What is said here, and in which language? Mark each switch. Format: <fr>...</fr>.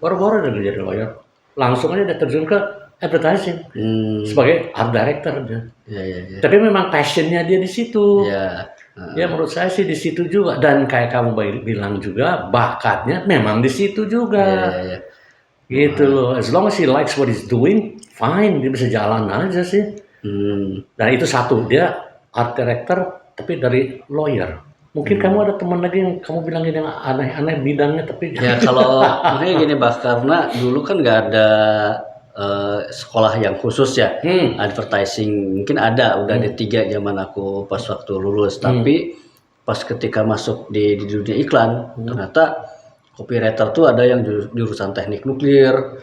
<id>Baru-baru udah jadi lawyer. Langsung aja dia terjun ke advertising sebagai art director aja. Iya. Tapi memang passionnya dia di situ. Iya. Ya menurut saya sih di situ juga, dan kayak kamu bilang juga bakatnya memang di situ juga. Iya. Gitu loh.</id> <en>As long as he likes what he's doing, fine,</en> <id>dia bisa jalan aja sih. Dan itu satu, dia art director tapi dari lawyer. Mungkin kamu ada teman lagi yang kamu bilang ini yang aneh-aneh bidangnya, tapi Ya kalau makanya gini Bah, karena dulu kan nggak ada sekolah yang khusus ya, advertising mungkin ada, udah ada 3 zaman aku pas waktu lulus, tapi pas ketika masuk di dunia iklan, ternyata copywriter tuh ada yang jurusan teknik nuklir.</id>